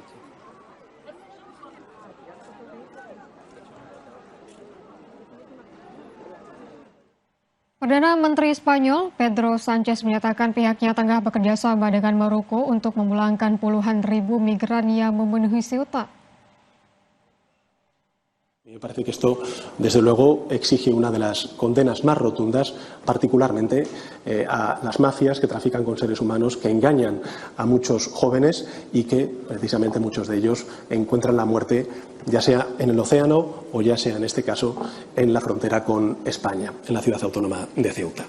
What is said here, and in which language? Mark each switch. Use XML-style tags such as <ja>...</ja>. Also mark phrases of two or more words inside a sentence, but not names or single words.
<id>Perdana Menteri Spanyol, Pedro Sánchez menyatakan pihaknya tengah bekerja sama dengan Maroko untuk memulangkan puluhan ribu migran yang memenuhi Ceuta.</id> <es>Me parece que esto, desde luego, exige una de las condenas más rotundas, particularmente a las mafias que trafican con seres humanos, que engañan a muchos jóvenes y que, precisamente, muchos de ellos encuentran la muerte, ya sea en el océano o ya sea, en este caso, en la frontera con España, en la ciudad autónoma de Ceuta.</es>